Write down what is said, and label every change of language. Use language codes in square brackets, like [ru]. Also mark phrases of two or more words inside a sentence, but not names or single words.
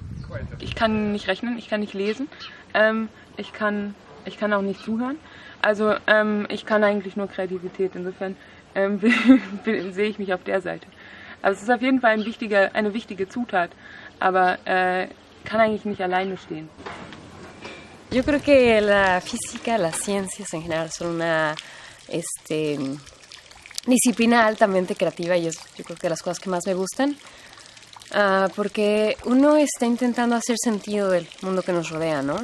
[de] ich kann nicht rechnen, ich kann nicht lesen, ich kann auch nicht zuhören. Also ich kann eigentlich nur Kreativität. Insofern sehe ich mich auf der Seite. Also es ist auf jeden Fall eine wichtige Zutat, aber kann eigentlich nicht alleine stehen. [es] Yo creo que la física, las ciencias en general son una disciplina altamente creativa y es yo creo que de las cosas que más me gustan, porque uno está intentando hacer sentido del mundo que nos rodea, ¿no?